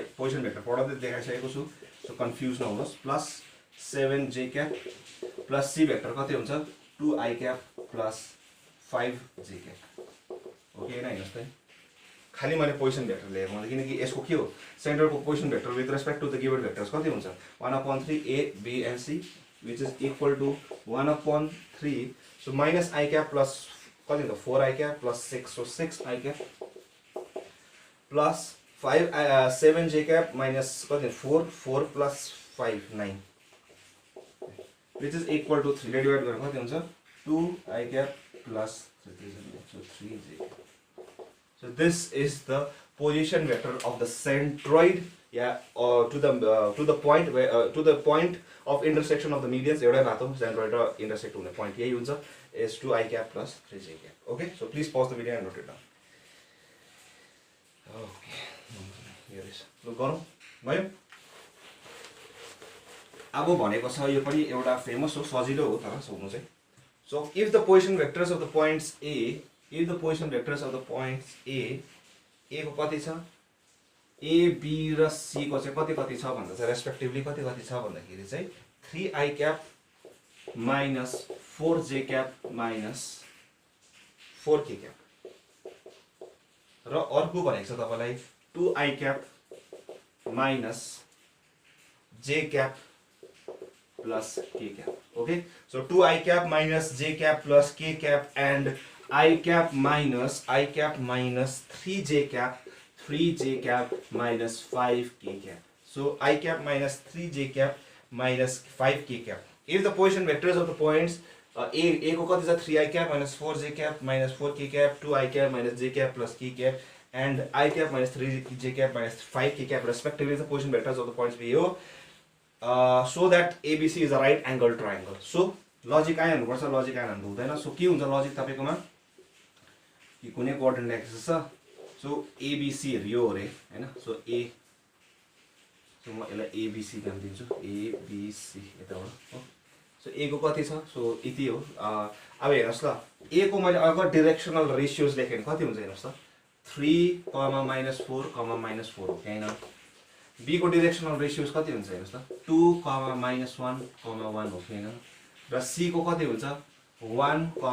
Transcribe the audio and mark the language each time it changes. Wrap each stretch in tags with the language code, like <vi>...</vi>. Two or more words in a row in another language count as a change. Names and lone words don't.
<en>position vector</en> <ne>पढाउँदै देखाइसकेको छु सो कन्फ्युज नहुनुहोस्</ne> <en>plus 7j cap plus c vector</en> <ne>कति हुन्छ</ne> <en>2i cap plus 5j cap okay</en> <ne>हैन हेर्नुस् त खाली मैले</ne> <en>position vector</en> <ne>ल्याएको मैले किनकि यसको के हो सेन्टरको</ne> <en>position vector with respect to the given vectors</en> <ne>कति हुन्छ</ne> <en>1/3 a b and c which is equal to 1/3 so minus I cap plus</en> <ne>कति हुन्छ</ne> <en>4i cap plus 6 so 6i cap plus 7j cap minus कति 4 plus 5 9 which is equal to 3 divided</en> <ne>गरेर कति हुन्छ</ne> <en>2i cap plus 3j cap. So this is the position vector of the centroid to the point where to the point of intersection of the medians</en> <ne>एउटै बाटो centroid र intersect हुने point यही हुन्छ</ne> <en>is 2i cap plus 3j cap. Okay, so please pause the video and note it down. Okay, here is so</en> <ne>गरौँ भयो अब भनेको छ यो पनि एउटा फेमस हो सजिलो हो तर सोध्नु चाहिँ</ne> <en>so if the position vectors of the points a</en> <ne>को कति छ a b र c को चाहिँ कति छ भन्दा चाहिँ रेस्पेक्टिभली कति छ भन्दाखेरि चाहिँ</ne> <en>3i cap minus 4j cap minus 4k cap</en> <ne>र अर्को भनेको छ तपाईलाई</ne> <en>2i cap minus j cap plus k cap. Okay, so 2i cap minus j cap plus k cap and I cap minus 3j cap minus 5k cap. So I cap minus 3j cap minus 5k cap. If the position vectors of the points a</en> <ne>को कति छ</ne> <en>3i cap minus 4j cap minus 4k cap 2i cap minus j cap plus k cap and I cap minus 3j cap minus 5k cap respectively the position vectors of the points be हो so that ABC is a right angle triangle.</en> <ne>So logic आइ हाल्नुपर्छ logic आइ हाल्नु हुँदैन सो के हुन्छ logic तपाईकोमा कि कुनै</ne> <en>coordinate axis</en> <ne>छ सो ABC यो हो रे हैन सो a सो म यसलाई ABC नाम दिन्छु ABC यताबाट हो सो a को कति छ सो यति हो अब हेर्नुस् ल a को मैले अगर</ne> <en>directional ratios</en> <ne>लेखे भने कति हुन्छ हेर्नुस् त 3, -4, -4 हो हैन b को</ne> <en>directional ratios</en> <ne>कति हुन्छ हेर्नुस् त 2, -1, 1 हो हैन र c को कति हुन्छ 1,</ne>